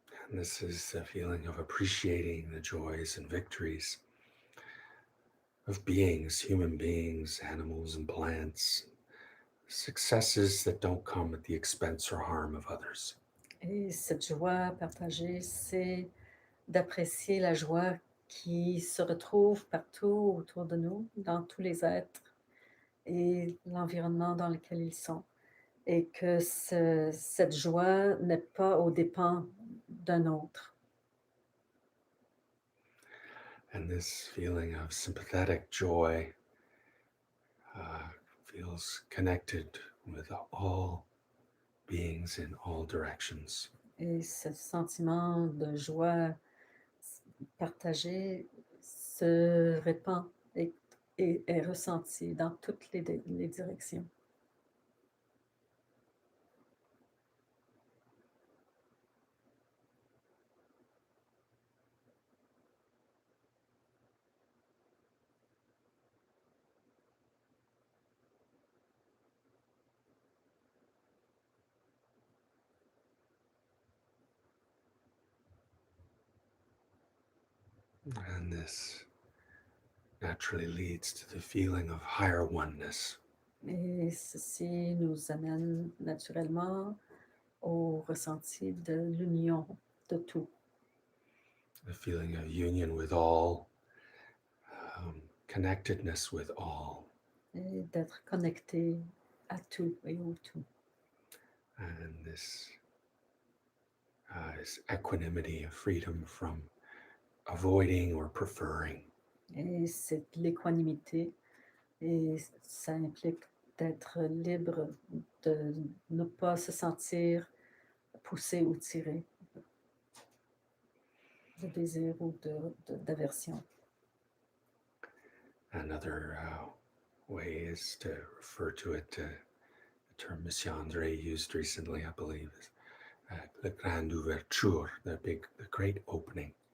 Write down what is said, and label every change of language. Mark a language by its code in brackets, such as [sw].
[en] And this is the feeling of appreciating the joys and victories of beings, human beings, animals and plants, successes that don't come at the expense or harm of others. [fr] Et cette joie partagée, c'est d'apprécier la joie qui se retrouve partout autour de nous, dans tous les êtres et l'environnement dans lequel ils sont. Et que cette joie n'est pas aux dépens d'un autre. [en] And this feeling of sympathetic joy feels connected with all beings in all directions. [fr] Et ce sentiment de joie partagée se répand et est ressenti dans toutes les directions. [en] And this naturally leads to the feeling of higher oneness. [fr] Et ceci nous amène naturellement au ressenti de l'union de tout. [en] The feeling of union with all, connectedness with all. [fr] Et d'être connecté à tout et au tout. [en] And this is equanimity, a freedom from avoiding or preferring. [fr] Et c'est l'équanimité, et ça implique d'être libre, de ne pas se sentir poussé ou tiré de désir ou d'aversion. [en] Another way is to refer to it, the term Monsieur Andre used recently, I believe, is the grande ouverture, the great opening.